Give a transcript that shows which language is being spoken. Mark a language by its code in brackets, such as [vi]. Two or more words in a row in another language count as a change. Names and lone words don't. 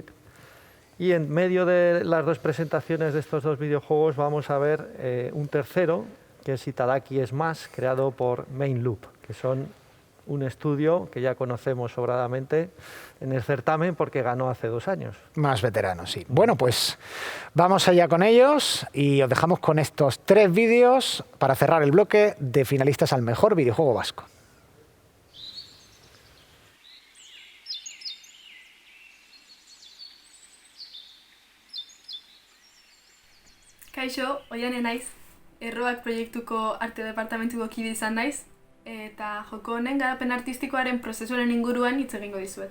[es] Y en medio de las dos presentaciones de estos dos videojuegos vamos a ver un tercero, que es Itadaki Smash, creado por Main Loop, que son un estudio que ya conocemos sobradamente en el certamen porque ganó hace 2 años. Más veteranos, sí. Bueno, pues vamos allá con ellos y os dejamos con estos 3 vídeos para cerrar el bloque de finalistas al mejor videojuego vasco. [eu] Kaixo, oiane naiz. Erroak proiektuko arte departamentuko kide izan naiz, eta joko honen garapen artistikoaren prozesuaren inguruan hitz egingo dizuet.